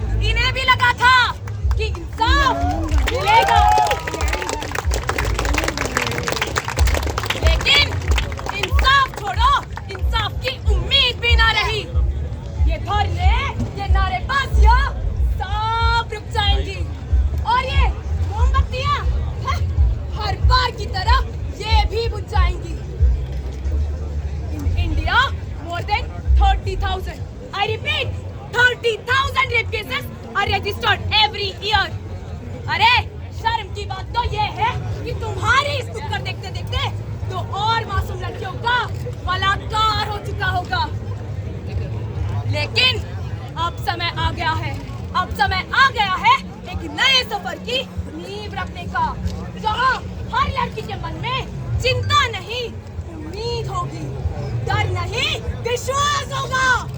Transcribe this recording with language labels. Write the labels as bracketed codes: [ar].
[hi] इन्हें भी लगा था कि इंसाफ मिलेगा, लेकिन इंसाफ छोड़ो, इंसाफ की उम्मीद भी ना रही। ये धरने, ये नारेबाजियां सब रुक जाएंगी और ये मोमबत्तियां हर बार की तरह ये भी बुझ जाएंगी। [en] In India, more than 30,000, I repeat, 30,000 rape cases are registered every year. [hi] अरे शर्म की बात तो ये है कि तुम्हारी इस नुक्कड़ देखते देखते तो और मासूम लड़कियों का बलात्कार हो चुका होगा। लेकिन अब समय आ गया है, अब समय आ गया है एक नए सफर की नींव रखने का, जहाँ हर लड़की के मन में चिंता नहीं, उम्मीद होगी, डर नहीं, विश्वास होगा।